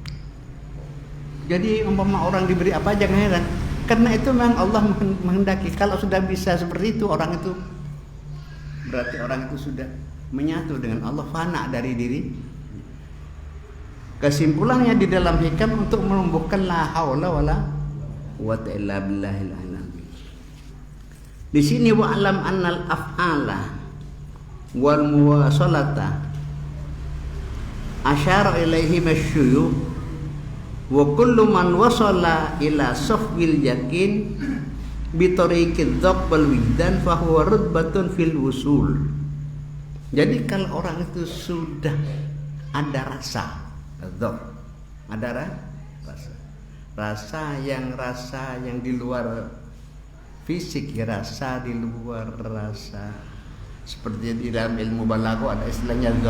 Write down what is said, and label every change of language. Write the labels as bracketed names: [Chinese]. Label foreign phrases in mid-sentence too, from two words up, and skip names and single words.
[Indonesian] Jadi umpama orang diberi apa jangan heran, karena itu memang Allah menghendaki. Kalau sudah bisa seperti itu, orang itu berarti orang itu sudah menyatu dengan Allah, fana dari diri. Kesimpulannya di dalam hikam untuk menumbuhkan [Arabic] لا حول ولا قوة إلا بالله العظيم. [Indonesian] Di sini [Arabic] واعلم أن الأفعال والمواصلة أشار إليه المشايخ وكل من وصل إلى صفو اليقين بطريق الذوق والوجدان فهو رتبة في الوصول. [Indonesian] Jadi kalau orang itu sudah ada rasa dzaq, ada rasa yang di luar fisik, ya rasa di luar rasa, seperti di dalam ilmu balaghah ada istilahnya dzaq.